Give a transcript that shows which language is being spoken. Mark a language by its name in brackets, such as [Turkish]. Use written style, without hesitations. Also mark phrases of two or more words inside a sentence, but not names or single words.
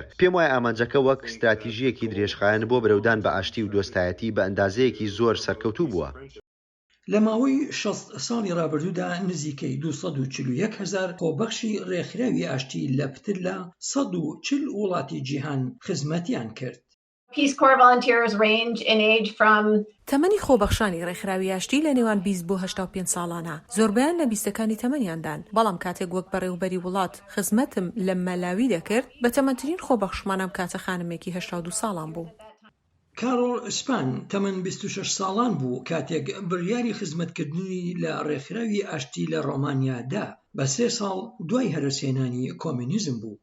[Central Kurdish] پێم وایە ئامانجەکە وەک استراتیژیەکی درێژخایەن بۆ بەرەودان بە ئاشتی و دۆستایەتی بە ئەندازەیەکی زۆر سەرکەوتوو بووە. لە ماوەی 60 ساڵی ڕابردوودا نزیکەی 241,000 خۆبەخشی ڕێکخراوی ئاشتی لە پتر لە 140 وڵاتی جیهان خزمەتیان کرد. [English] Peace Corps volunteers range in age from [Central Kurdish] تەمەنی خۆبەخشانی ڕێکخراوی ئاشتی لە نێوان 20 بۆ 85 ساڵانە، زۆربیان لە 20ەکانی تەمەنیاندان، بەڵام کاتێک وەک بەڕێوەبەری وڵات خزمەتم لە مەلاوی دەکرد، بە تەمەنترین خۆبەخشمانم کاتە خانمێکی 82 ساڵان بوو. کارۆل سپان تەمەن 26 ساڵان بوو کاتێک بڕیاری خزمەتکردنی لە ڕێکخراوی ئاشتی لە ڕۆمانیادا، بە 3 ساڵ دوای هەرسێنانی کۆمونیزم بوو.